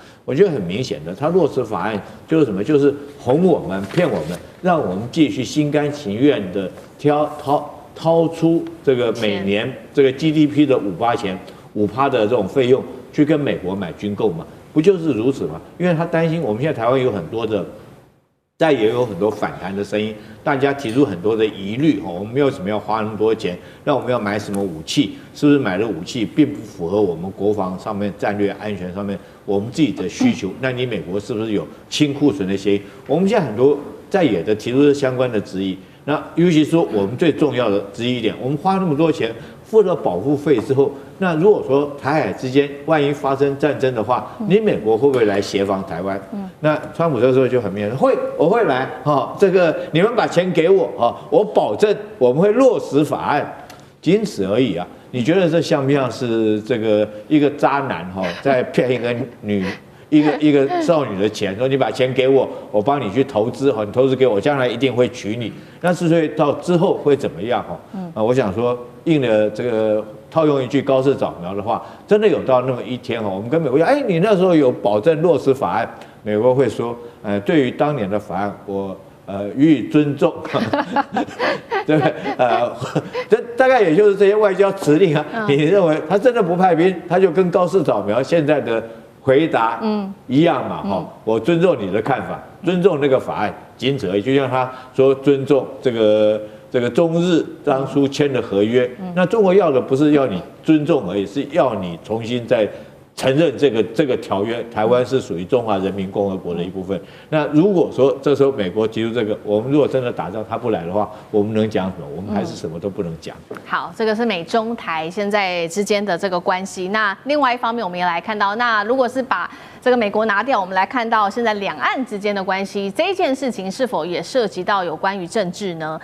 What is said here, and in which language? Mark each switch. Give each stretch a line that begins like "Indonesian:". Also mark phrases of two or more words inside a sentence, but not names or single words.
Chinese: 我覺得很明顯的，他落實法案就是什麼？就是哄我們、騙我們，讓我們繼續心甘情願的掏出這個每年這個 GDP 的5%的這種費用去跟美國買軍購嘛？不就是如此嗎？因為他擔心我們現在台灣有很多的。但也有很多反彈的聲音，大家提出很多的疑慮我們沒有什麼要花那麼多錢，那我們要買什麼武器？是不是買的武器並不符合我們國防上面戰略安全上面我們自己的需求？那你美國是不是有清庫存的協議？我們現在很多在野的提出相關的質疑，那尤其說我們最重要的質疑一點，我們花那麼多錢付了保護費之後，那如果說台海之間萬一發生戰爭的話，你美國會不會來協防台灣？那川普這時候就很明顯，我會來這個你們把錢給我我保證我們會落實法案，僅此而已啊。你覺得這像不像是這個一個渣男在騙一個少女的錢，說你把錢給我，我幫你去投資你投資給我，將來一定會娶你。那之所以到之後會怎麼樣我想說應了這個套用一句高市早苗的話，真的有到那麼一天我們跟美國講，你那時候有保證落實法案，美國會說，對於當年的法案，我予以尊重，對不對？這大概也就是這些外交指令你認為他真的不派兵，他就跟高市早苗現在的回答一樣嘛我尊重你的看法，尊重那個法案，僅此而已。就像他說尊重這個中日當初簽的合約，那中國要的不是要你尊重而已，是要你重新再承認這個條約，台灣是屬於中華人民共和國的一部分。那如果說這時候美國提出這個，我們如果真的打仗他不來的話，我們能講什麼？我們還是什麼都不能講。好，這個是美中台現在之間的這個關係。那另外一方面，我們也來看到，那如果是把這個美國拿掉，我們來看到現在兩岸之間的關係，這一件事情是否也涉及到有關於政治呢？